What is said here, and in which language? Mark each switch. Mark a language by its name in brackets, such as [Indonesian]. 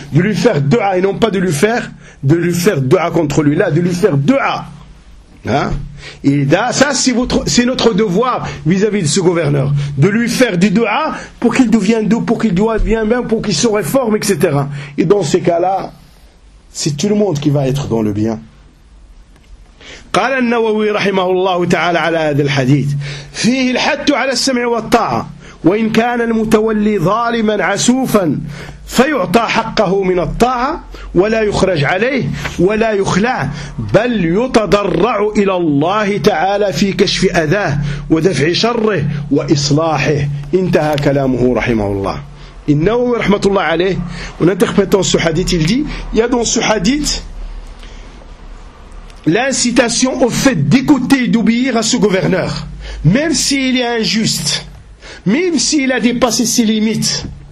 [French] De lui faire dua et non pas de lui faire dua contre lui, là, de lui faire dua. Hein? Et là, ça, c'est notre devoir vis-à-vis de ce gouverneur, de lui faire du dua pour qu'il devienne doux, pour qu'il devienne bien, pour qu'il se réforme, etc. Et dans ces cas-là, c'est tout le monde qui va être dans le bien. [Arabic] قال النووي رحمه الله تعالى على هذا الحديث فيه الحد على السمع والطاعة، وإن كان المتولي ظالما عسوفا فيعطى حقه من الطاعة ولا يخرج عليه ولا يخلع، بل يتضرع إلى الله تعالى في كشف أذاه ودفع شره وإصلاحه. انتهى كلامه رحمه الله. النووي رحمة الله عليه ونتخبطون سحاديث الدي يدون سحاديث [French] l'incitation au fait d'écouter et d'obéir à ce gouverneur, même s'il est injuste, même s'il a dépassé ses limites,